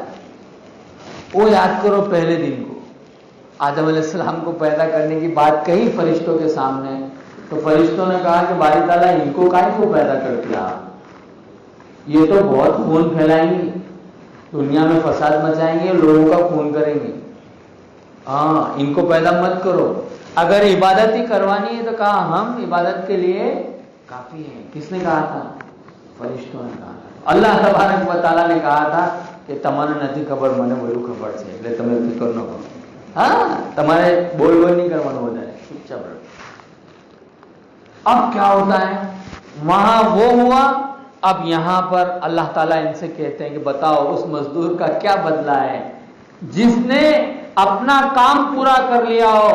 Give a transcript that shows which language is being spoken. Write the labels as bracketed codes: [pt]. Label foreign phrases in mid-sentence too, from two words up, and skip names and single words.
[ur] وہ یاد کرو پہلے دن کو، آدم علیہ السلام کو پیدا کرنے کی بات کہی فرشتوں کے سامنے، تو فرشتوں نے کہا کہ باری تعالیٰ ان کو کائیں کو پیدا کر دیا، یہ تو بہت خون پھیلائیں گی، دنیا میں فساد مچائیں گے، لوگوں کا خون کریں گے. ہاں، ان کو پیدا مت کرو. اگر عبادت ہی کروانی ہے تو کہا ہم عبادت کے لیے کافی ہیں. کس نے کہا تھا؟ فرشتوں نے کہا تھا. اللہ تبارک و تعالیٰ نے کہا تھا کہ تمہارا نتی خبر [gu] મને બધું ખબર છે એટલે તમે ફિકર ન કરો. [ur] ہاں، تمہارے بول نہیں کروانا ہو جائے، چپ چاپ رہو. اب کیا ہوتا ہے؟ وہاں وہ ہوا، اب یہاں پر اللہ تعالیٰ ان سے کہتے ہیں کہ بتاؤ اس مزدور کا کیا بدلہ ہے جس نے اپنا کام پورا کر لیا ہو.